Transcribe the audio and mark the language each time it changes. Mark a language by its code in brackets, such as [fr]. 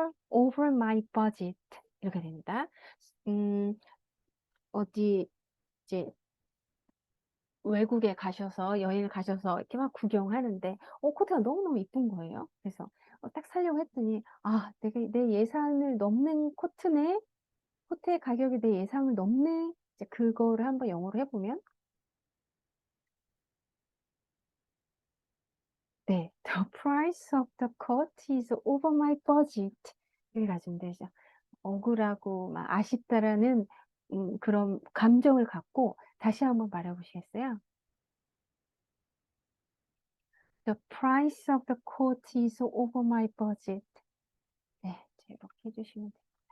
[en] over my budget [ko] 이렇게 됩니다. 어디 이제 외국에 가셔서 여행을 가셔서 이렇게 막 구경하는데 코트가 너무너무 이쁜 거예요. 그래서 딱 사려고 했더니 내 예산을 넘는 코트네. 코트의 가격이 내 예상을 넘네. 이제 그거를 한번 영어로 해보면 네, [en] the price of the coat is over my budget. [ko] 이렇게 가지면 되죠. 억울하고 막 아쉽다라는 그런 감정을 갖고 다시 한번 말해보시겠어요? [en] The price of the coat is over my budget. [ko] 네, 이렇게 해주시면 돼요.